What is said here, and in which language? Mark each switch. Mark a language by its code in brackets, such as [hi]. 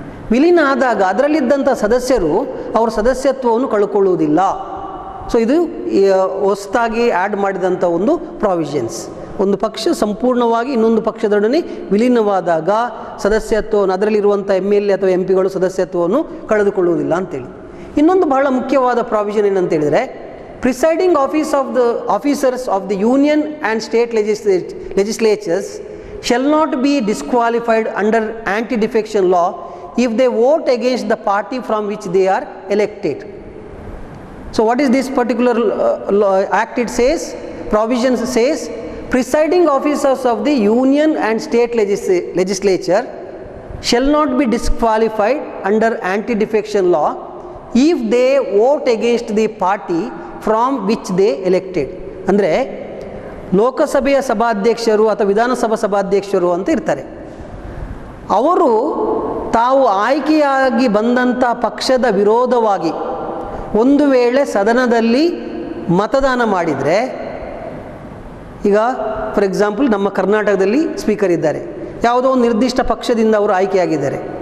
[kn] ವಿಲೀನ ಆದಾಗ ಅದರಲ್ಲಿದ್ದಂಥ ಸದಸ್ಯರು ಅವರ ಸದಸ್ಯತ್ವವನ್ನು ಕಳ್ಕೊಳ್ಳುವುದಿಲ್ಲ. ಸೊ ಇದು ಹೊಸದಾಗಿ ಆ್ಯಡ್ ಮಾಡಿದಂಥ ಒಂದು ಪ್ರಾವಿಷನ್ಸ್. ಒಂದು ಪಕ್ಷ ಸಂಪೂರ್ಣವಾಗಿ ಇನ್ನೊಂದು ಪಕ್ಷದೊಡನೆ ವಿಲೀನವಾದಾಗ ಸದಸ್ಯತ್ವವನ್ನು, ಅದರಲ್ಲಿರುವಂಥ MLA ಅಥವಾ MP ಗಳು ಸದಸ್ಯತ್ವವನ್ನು ಕಳೆದುಕೊಳ್ಳುವುದಿಲ್ಲ ಅಂತೇಳಿ. ಇನ್ನೊಂದು ಬಹಳ ಮುಖ್ಯವಾದ provision ಏನಂತೇಳಿದರೆ, [en] Presiding officers of the union and state legislatures shall not be disqualified under anti-defection law if they vote against the party from which they are elected. So what is this particular act? It says, provisions says, presiding officers of the union and state legislature shall not be disqualified under anti-defection law if they vote against the party from which they elected. [kn] ಅಂದರೆ ಲೋಕಸಭೆಯ ಸಭಾಧ್ಯಕ್ಷರು ಅಥವಾ ವಿಧಾನಸಭಾ ಸಭಾಧ್ಯಕ್ಷರು ಅಂತ ಇರ್ತಾರೆ. ಅವರು ತಾವು ಆಯ್ಕೆಯಾಗಿ ಬಂದಂಥ ಪಕ್ಷದ ವಿರೋಧವಾಗಿ ಒಂದು ವೇಳೆ ಸದನದಲ್ಲಿ ಮತದಾನ ಮಾಡಿದರೆ, ಈಗ [en] for example [kn] ನಮ್ಮ ಕರ್ನಾಟಕದಲ್ಲಿ ಸ್ಪೀಕರ್ ಇದ್ದಾರೆ, ಯಾವುದೋ ಒಂದು ನಿರ್ದಿಷ್ಟ ಪಕ್ಷದಿಂದ ಅವರು ಆಯ್ಕೆಯಾಗಿದ್ದಾರೆ.